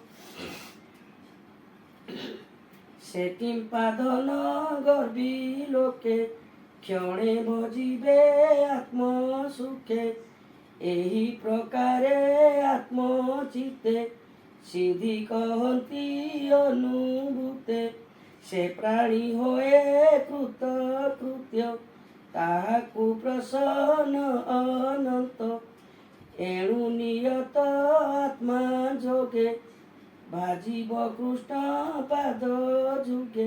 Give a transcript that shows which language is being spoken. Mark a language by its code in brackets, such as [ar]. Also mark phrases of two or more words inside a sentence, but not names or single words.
[or] ସେ କିମ୍ପା ଧନ ଗର୍ବୀ ଲୋକେ କ୍ଷଣେ ଭଜିବେ ଆତ୍ମ ସୁଖେ ଏହି ପ୍ରକାରେ ଆତ୍ମଚିତ୍ତେ ସିଦ୍ଧି କହନ୍ତି ଅନୁଭୂତେ। ସେ ପ୍ରାଣୀ ହୋଏ କୃତକୃତ୍ୟ, ତାହାକୁ ପ୍ରସନ୍ନ ଅନନ୍ତ। ଏଣୁ ନିୟତ ଆତ୍ମା ଯୋଗେ, ଭାଜିବ କୃଷ୍ଣ ପାଦ ଯୁଗେ।